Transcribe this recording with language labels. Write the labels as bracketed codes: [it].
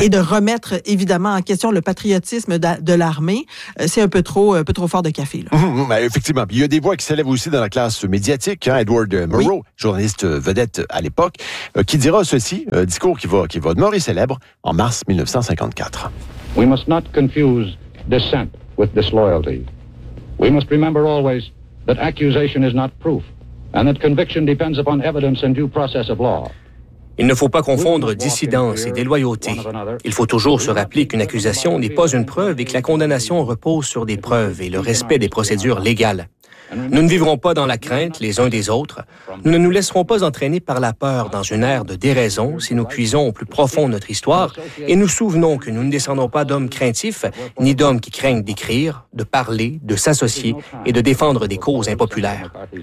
[fr] Et de remettre évidemment en question le patriotisme de l'armée, c'est un peu trop fort de café. Là. Mmh, effectivement. Il y a des voix qui s'élèvent aussi dans la classe médiatique. Hein, Edward Murrow. Oui. Journaliste vedette à l'époque, qui dira ceci, discours qui va demeurer célèbre en mars 1954. [en] We must not confuse dissent with disloyalty. We must remember always that accusation is not proof and that conviction depends upon evidence and due process of law. [fr] Il ne faut pas confondre dissidence et déloyauté. Il faut toujours se rappeler qu'une accusation n'est pas une preuve et que la condamnation repose sur des preuves et le respect des procédures légales. Nous ne vivrons pas dans la crainte les uns des autres. Nous ne nous laisserons pas entraîner par la peur dans une ère de déraison si nous puisons au plus profond notre histoire et nous souvenons que nous ne descendons pas d'hommes craintifs ni d'hommes qui craignent d'écrire, de parler, de s'associer et de défendre des causes impopulaires.